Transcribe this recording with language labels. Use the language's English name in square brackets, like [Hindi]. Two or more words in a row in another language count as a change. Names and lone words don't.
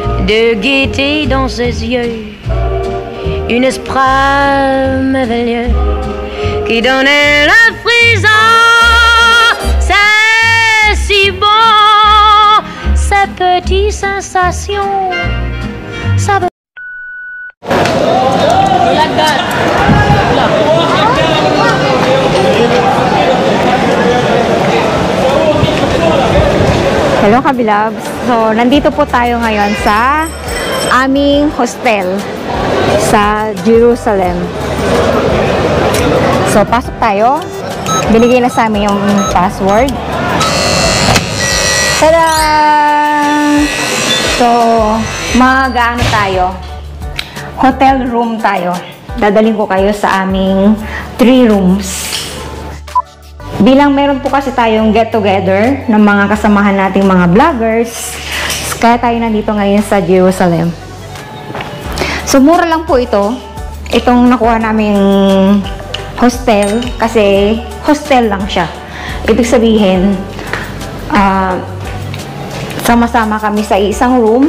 [French] de gaieté dans ses yeux, une esprit merveilleux qui donnait le frisson. C'est si bon, ces petites sensations. Ça veut... [English] Hello Kabilabs! [Filipino] So, nandito po tayo ngayon sa aming hostel sa Jerusalem. So, pasok tayo. Binigay na sa amin yung password. Tada! So, mag-ano tayo? [English] Hotel room [Filipino] tayo. Dadaling ko kayo sa aming 3 rooms. Bilang meron po kasi tayong get-together ng mga kasamahan nating mga vloggers, kaya tayo nandito ngayon sa Jerusalem. So, mura lang po ito. Itong nakuha naming hostel, kasi hostel lang siya. Ibig sabihin, sama-sama kami sa isang room.